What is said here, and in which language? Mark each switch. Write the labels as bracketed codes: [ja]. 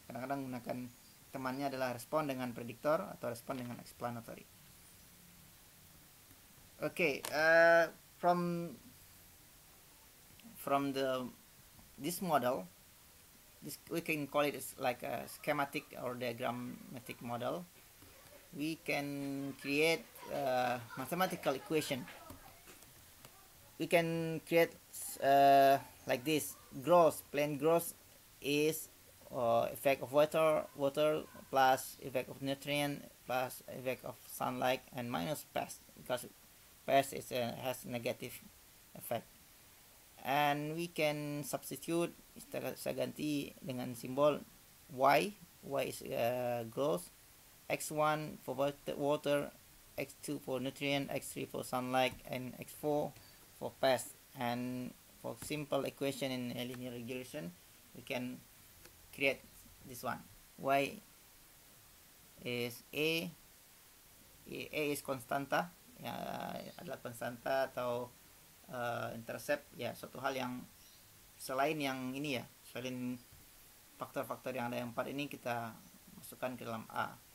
[id] Kadang-kadang menggunakan temannya adalah respon dengan prediktor atau respon dengan explanatory. [en] Okay, from this model, we can call it as like a schematic or diagrammatic model. We can create a mathematical equation. We can create like this: growth, plant growth is effect of water plus effect of nutrient plus effect of sunlight and minus pest, because pest is has negative effect. And we can substitute, [id] saya ganti dengan simbol y. [en] Y is growth, x1 for water, x2 for nutrient, x3 for sunlight, and x4 for pest. And for simple equation in linear regression, we can create this one. Y is a is [id] konstanta, ya, adalah konstanta atau intercept, ya, suatu hal yang selain yang ini, ya, selain faktor-faktor yang ada yang 4 ini kita masukkan ke dalam A.